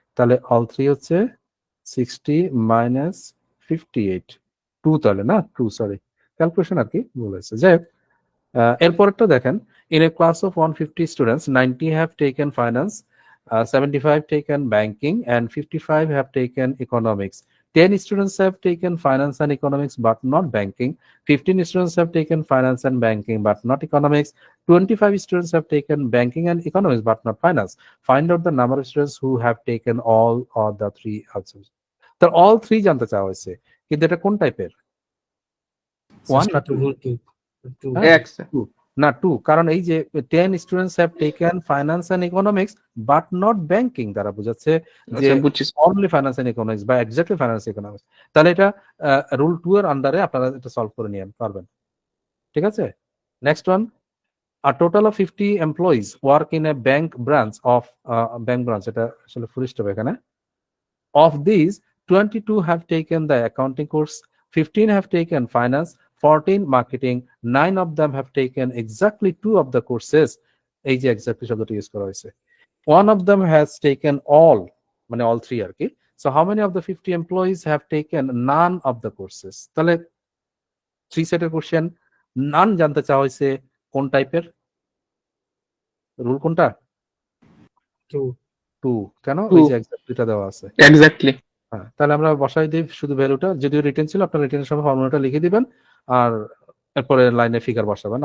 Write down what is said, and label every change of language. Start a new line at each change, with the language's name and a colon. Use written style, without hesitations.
Bangla: তাহলে অল 3 হচ্ছে 60 মাইনাস 58, 2 তাহলে না, 2 সরি, ক্যালকুলেশন আর কি ভুল হয়েছে। যাই হোক, এরপরটা দেখেন,
English: In a class of 150 students 90 have taken finance, 75 taken banking, and 55 have taken economics. 10 students have taken finance and economics but not banking. 15 students have taken finance and banking but not economics. 25 students have taken banking and economics but not finance. Find out the number of students who have taken all or the three answers.
Bangla: তো all three জানতে চাওয়া হয়েছে, কিন্তু এটা কোন টাইপের? 1 না 2? হ্যাঁ, এক স্যার। 2 না 2, কারণ এই যে
English: 10 students have taken finance and economics but not banking
Bangla: দ্বারা বোঝাচ্ছে যে আচ্ছা বুঝছি। অনলি ফাইন্যান্স এন্ড ইকোনমিক্স বা এক্স্যাক্টলি ফাইন্যান্স ইকোনমিক্স। তাহলে এটা রুল 2 এর আন্ডারে আপনারা এটা সলভ করে নিয়ে পারবেন, ঠিক আছে?
English: next one, a total of 50 employees work in a bank branch of
Bangla: এটা আসলে ফুল স্টপ এখানে।
English: Of these, 22 have taken the accounting course, 15 have taken finance, 14 marketing, 9 of them have taken exactly 2 of the courses.
Bangla: এই যে exactly শব্দটি use করা হয়েছে।
English: One of them has taken all,
Bangla: মানে
English: all three
Bangla: আর কি।
English: So how many of the 50 employees have taken none of the courses?
Bangla: তাহলে 3 সেটের question, নান জানতে চাওয়া হয়েছে কোন টাইপের? রুল কোনটা? 2। কেন? ওই যে এক্স্যাক্টলিটা দেওয়া আছে। এক্স্যাক্টলি। হ্যাঁ, তাহলে আমরা বসাই দিই শুধু ভ্যালুটা, যদিও রিটেন ছিল, আপনার রিটেনের সময় ফর্মুলাটা লিখে দিবেন আর এরপরে লাইনে ফিগার বসাবেন।